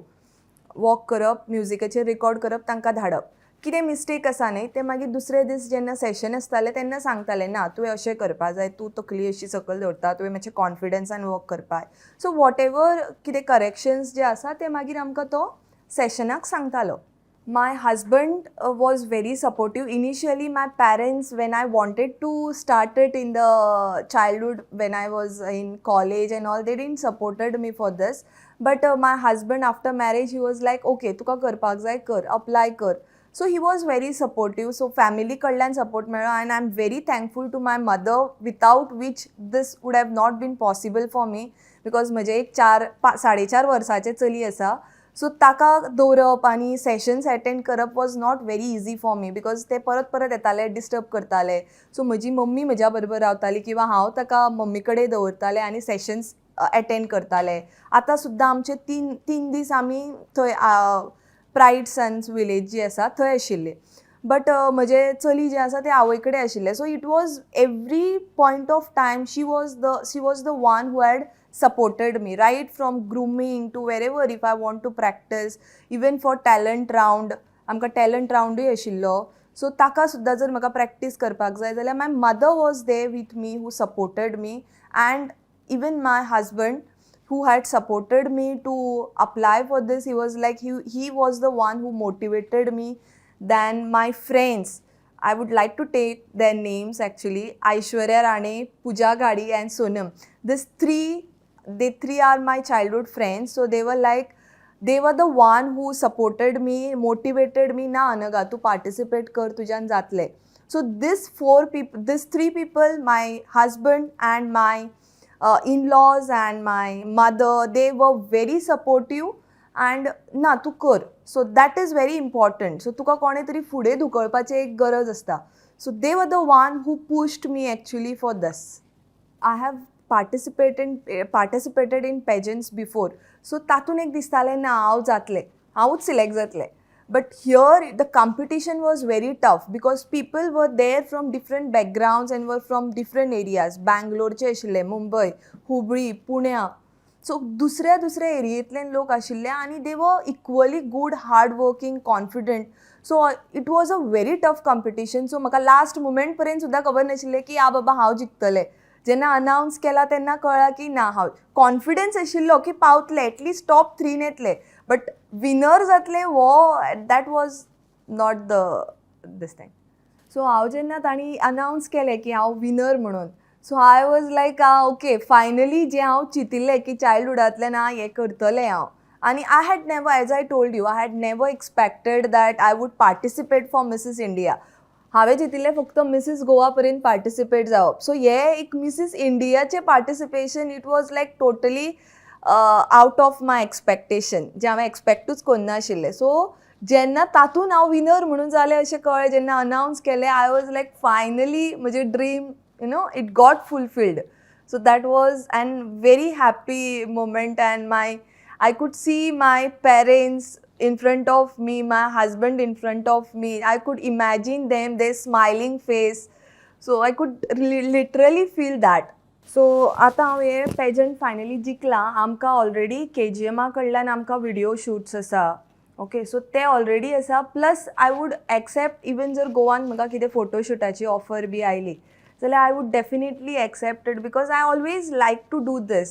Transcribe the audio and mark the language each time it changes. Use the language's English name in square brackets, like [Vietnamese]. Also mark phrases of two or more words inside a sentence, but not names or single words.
[Konkani] वॉक करप, म्युजिकाचेर रिकॉर्ड करप, तांकां धाडप. कितें मिस्टेक आसा न्ही तें मागीर दुसरे दीस जेन्ना सेशन आसतालें तेन्ना सांगतालें, ना तुवें अशें करपा जाय, तूं तकली अशी सकयल दवरता, तुवें मातशें कॉन्फिडन्सान वॉक करपा. [English] so whatever [Konkani] कितें करेक्शन्स जे आसा ते मागीर आमकां तो सेशनाक सांगतालो. [English] My husband was very supportive. Initially, my parents, when I wanted to start it in the childhood, when I was in college and all, they didn't supported me for this. But my husband, after marriage, he was like, [Konkani] okay, तुका करपाक जाय कर, apply कर. [English] So he was very supportive. So [Konkani] फॅमिली कडल्यान सपोर्ट मेळ्ळो [English] and I am very thankful to my mother, without which this would have not been possible for me, because [Konkani] म्हजे एक 4.5 वर्साचें चली आसा. सो ताका दवरप आनी सेशन्स एटेंड करप [English] was not very easy for me, because [Konkani] ते परत परत येताले, डिस्टर्ब करताले. सो म्हजी मम्मी म्हज्या बरोबर रावताली किंवा हांव ताका मम्मी कडेन दवरतालें आनी सेशन्स एटेंड करताले. आतां सुद्दां आमचे 3 दीस आमी थंय प्रायड सन्स विलेज जी आसा थंय आशिल्ले. बट म्हजे चली जे आसा ते आवय कडेन आशिल्ले. [English] So it was every point of time she was the one who had supported me right from grooming to wherever if I want to practice, even for talent round. [Konkani] आमकां talent round आशिल्लो. सो ताका सुद्दां जर म्हाका प्रॅक्टीस करपाक जाय जाल्यार [English] my mother was there with me, who supported me, and even my husband who had supported me to apply for this. He was like, he was the one who motivated me. Then my friends, I would like to take their names actually: Aishwarya Rane, Pooja Gadi and Sonam. They three are my childhood friends. So they were the one who supported me, motivated me. [Konkani] Na Anaga, tu participate kar, tujan jatle. [English] So these 3 people, my husband and my in-laws and my mother, they were very supportive and [Konkani] ना तू कर. [English] So that is very important. [Konkani] सो तुका कोणे तरी फुडें धुकळपाची एक गरज आसता. [English] So they were the one who pushed me actually for this. I have participated in pageants before. [Konkani] सो तातूंत एक दिसतालें ना हांव जातलें, हांवूच सिलेक्ट जातलें. [English] But here the competition was very tough because people were there from different backgrounds and were from different areas. [Konkani] Bangalore आशिल्ले, मुंबय, हुबळी, पुण्या. सो दुसऱ्या एरियेंतल्यान लोक आशिल्ले आनी [English] they were equally good, hard working, confident. So it was a very tough competition. [Konkani] सो म्हाका [English] last moment [Konkani] पर्यंत सुद्दां खबर नाशिल्लें की बाबा हांव जिखतलें. जेन्ना अनावन्स केला तेन्ना कळ्ळां की ना, हांव कॉन्फिडन्स आशिल्लो की पावतले, [English] at least top 3 [Konkani] येतले. [English] बट [Konkani] विनर जातले वो [English] that was not this thing. [Konkani] सो हांव जेन्ना तांणी अनावन्स केलें की हांव विनर म्हणून, [English] so I was like okay, finally [Konkani] जें हांव चिंतिल्लें की चायल्डहुडांतल्यान हें करतलें हांव. [English] आनी I had never, as I told you, I had never expected that I would participate for Mrs India. [Konkani] हांवें चिंतिल्लें फक्त मिसीस गोवा पर्यंत पार्टिसिपेट जावप. सो हें एक मिसीस इंडियाचें पार्टिसिपेशन, [English] it was like totally out of my expectation, [Konkani] जें हांवें एक्सपेक्टूच करनाशिल्लें. सो जेन्ना तातूंत हांव विनर म्हणून जालें अशें कळ्ळें, जेन्ना अनावन्स केलें, [English] I was like finally [Konkani] म्हजें ड्रीम, [English] it got fulfilled. So that was an very happy moment. एंड I could see my parents in front of me, my husband in front of me. I could imagine them, their smiling face. So I could literally feel that. [Konkani] सो आतां हांव हे पेजंट फायनली जिखलां. आमकां ऑलरेडी KGM कडल्यान आमकां [English] video shoots [Konkani] आसा. ओके, सो ते ऑलरेडी आसा. [English] plus I would accept, even [Konkani] जर गोवान म्हाका कितें फोटोशूटाची ऑफर बी आयली जाल्यार [English] I would definitely accept it, because I always like to do this.